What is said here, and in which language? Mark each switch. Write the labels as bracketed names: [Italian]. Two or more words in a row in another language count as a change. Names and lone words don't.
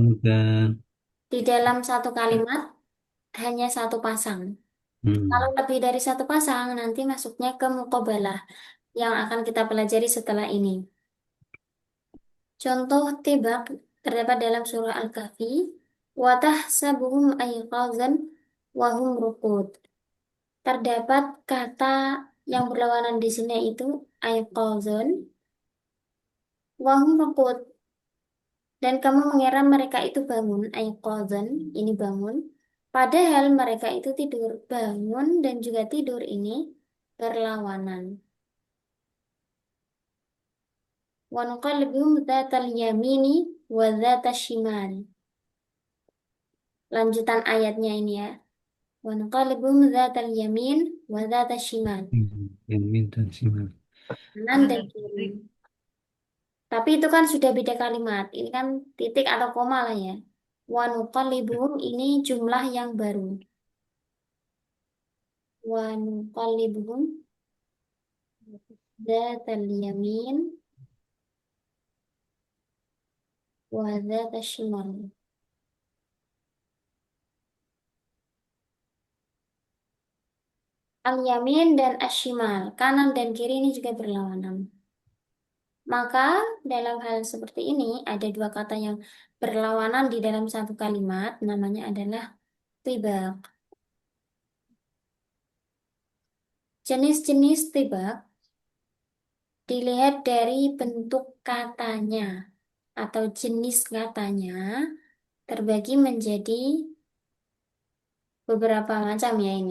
[Indonesian] Mengamalkan. Di dalam satu kalimat hanya satu pasang. Kalau lebih dari satu pasang nanti masuknya ke muqabalah yang akan kita pelajari setelah ini. Contoh tibak terdapat dalam surah Al-Kahfi, [Arabic] وتحسبهم أيقاظا وهم رقود. [Indonesian] Terdapat kata yang berlawanan di sini itu [Arabic] أيقاظا وهم رقود. [Indonesian] Dan kamu mengira mereka itu bangun, ayqazan, ini bangun. Padahal mereka itu tidur. Bangun dan juga tidur ini berlawanan. [Arabic] ونقلبهم ذات اليمين وذات الشمال. [Indonesian] Lanjutan ayatnya ini ya. [Arabic] ونقلبهم ذات اليمين وذات الشمال. [Indonesian] Yang minta simak. Kanan dan kiri. Tapi itu kan sudah beda kalimat. Ini kan titik atau koma lah ya. [Arabic] ونقلبهم [Indonesian] ini jumlah yang baru. [Arabic] ونقلبهم ذات اليمين وذات الشمال. [Indonesian] Al-yamin dan ashimal, kanan dan kiri ini juga berlawanan. Maka dalam hal seperti ini ada dua kata yang berlawanan di dalam satu kalimat, namanya adalah tibak. Jenis-jenis tibak dilihat dari bentuk katanya atau jenis katanya terbagi menjadi beberapa macam ya ini.